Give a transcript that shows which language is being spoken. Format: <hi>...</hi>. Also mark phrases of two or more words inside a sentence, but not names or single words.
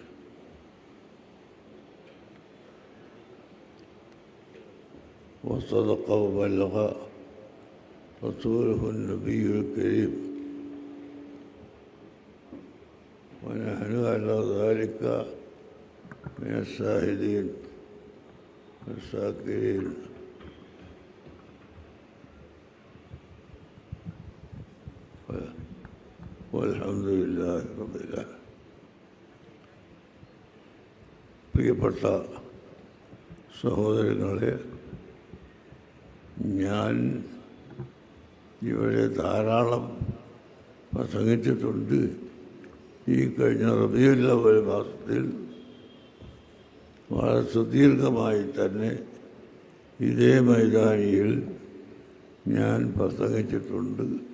<ar>وصدق وبلغ رسوله النبي الكريم، ونحن على ذلك من الشاهدين والشاكرين. والحمد لله رب العالمين.</ar> <ml>പ്രിയപ്പെട്ട സഹോദരങ്ങളെ, ഞാൻ ഇവിടെ ധാരാളം പ്രസംഗിച്ചിട്ടുണ്ട്. ഈ കഴിഞ്ഞ റബീഉൽ അവ്വൽ മാസത്തിൽ വളരെ സുദീർഘമായി തന്നെ ഇതേ മൈതാനിയിൽ ഞാൻ പ്രസംഗിച്ചിട്ടുണ്ട്.</ml>